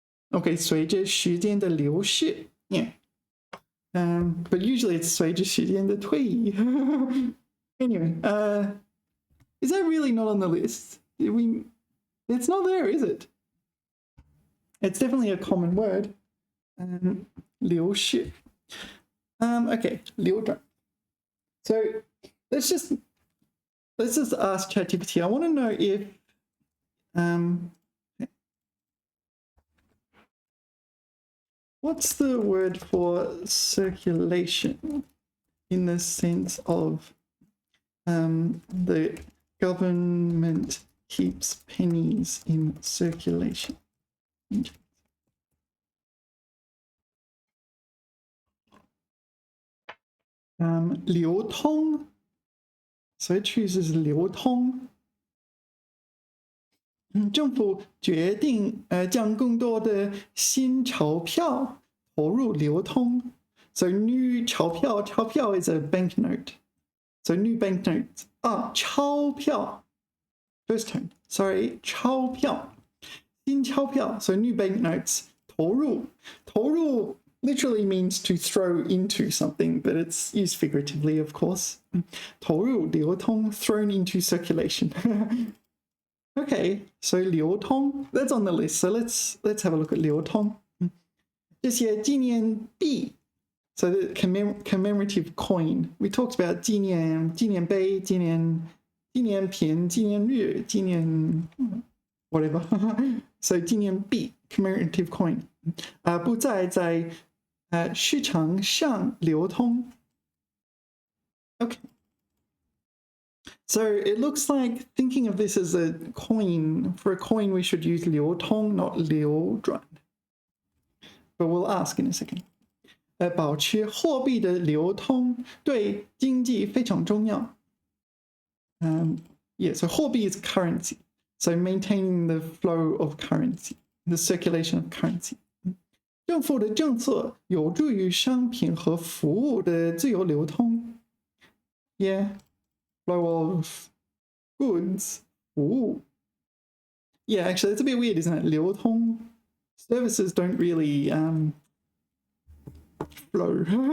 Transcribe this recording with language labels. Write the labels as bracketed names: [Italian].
[Chinese] Okay, 随着时间的流逝. [English] Yeah. But usually it's [Chinese] 随着时间的推移. [English] Anyway, is that really not on the list? It's not there, is it? It's definitely a common word. [Chinese] 流逝.Okay, 流转. [English] So let's just ask ChatGPT. I want to know if what's the word for circulation in the sense of the government keeps pennies in circulation? [Chinese] 流通. [English] So it chooses [Chinese] 流通. 政府决定将更多的新钞票投入流通. [English] So new [Chinese] 钞票 [English] is a banknote. So new banknotes. 钞票.First turn. Sorry, [Chinese] 钞票.新钞票. [English] So new banknotes. 投入. 投入 literally means to throw into something, but it's used figuratively, of course. [Chinese] 投入流通, [English] thrown into circulation. Okay, so 流通, that's on the list. So let's have a look at 流通. [Chinese] 这些纪念币, [English] so the commemorative coin. We talked about [Chinese] 纪念碑, 纪念品, 纪念日, 纪念 [English] whatever. So 纪念币, commemorative coin. [Chinese] 不再在市场上流通.Okay. [English] So it looks like thinking of this as a coin. For a coin, we should use 流通, not 流转. But we'll ask in a second. [Chinese] 保持货币的流通对经济非常重要. [English] Yeah, so [Chinese] 货币 [English] is currency. So maintaining the flow of currency, the circulation of currency. [Chinese] 政府的政策有助于商品和服务的自由流通. [English] Yeah. Flow of goods, [Chinese] 服务. [English] Yeah, actually, it's a bit weird, isn't it? [Chinese] 流通 [English] services don't really flow.